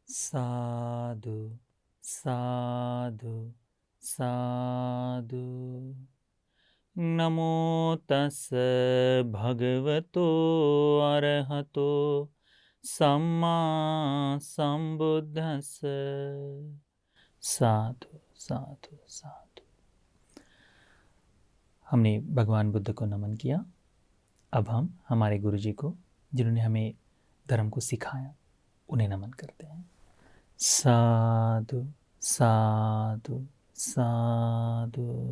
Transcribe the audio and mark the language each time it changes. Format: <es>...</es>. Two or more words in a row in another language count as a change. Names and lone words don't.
<pi>साधु साधु साधु। नमो तस् भगवतो अरहतो सम्मा संबुद्धस्स। साधु साधु साधु।</pi> <hi>हमने भगवान बुद्ध को नमन किया। अब हम हमारे गुरुजी को, जिन्होंने हमें धर्म को सिखाया, उन्हें नमन करते हैं।</hi> <pi>साधु साधु साधु।</pi>